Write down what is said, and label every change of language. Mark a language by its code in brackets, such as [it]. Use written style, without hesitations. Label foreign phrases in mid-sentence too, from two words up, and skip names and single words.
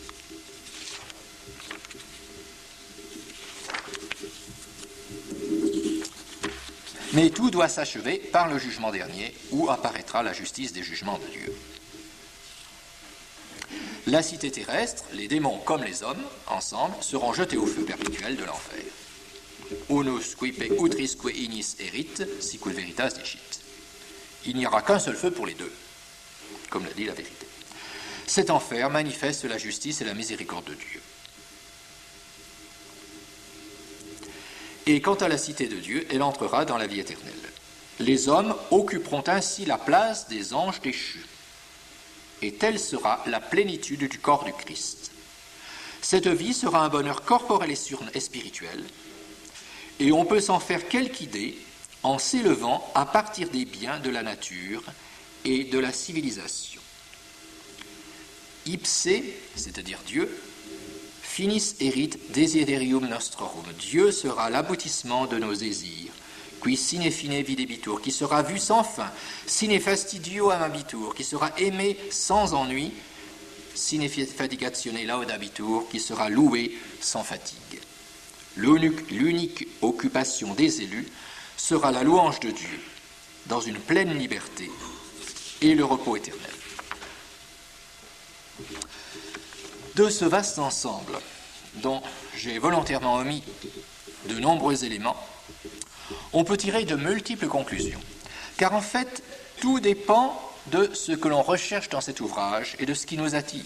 [fr] Mais tout doit s'achever par le jugement dernier, où apparaîtra la justice des jugements de Dieu. La cité terrestre, les démons comme les hommes, ensemble, seront jetés au feu perpétuel de l'enfer. [la] Unus quipe utrisque ignis erit, sicul veritas dicit. [fr] Il n'y aura qu'un seul feu pour les deux, comme l'a dit la vérité. Cet enfer manifeste la justice et la miséricorde de Dieu. Et quant à la cité de Dieu, elle entrera dans la vie éternelle. Les hommes occuperont ainsi la place des anges déchus. Et telle sera la plénitude du corps du Christ. Cette vie sera un bonheur corporel et spirituel, et on peut s'en faire quelque idée en s'élevant à partir des biens de la nature et de la civilisation. Ipse, c'est-à-dire Dieu, [la] finis erit desiderium nostrorum. [fr] Dieu sera l'aboutissement de nos désirs, [la] qui sine fine videbitur, [fr] qui sera vu sans fin, [la] sine fastidio amabitur, [fr] qui sera aimé sans ennui, [la] sine fatigatione laudabitur, [fr] qui sera loué sans fatigue. L'unique occupation des élus sera la louange de Dieu, dans une pleine liberté et le repos éternel. De ce vaste ensemble, dont j'ai volontairement omis de nombreux éléments, on peut tirer de multiples conclusions, car en fait, tout dépend de ce que l'on recherche dans cet ouvrage et de ce qui nous attire.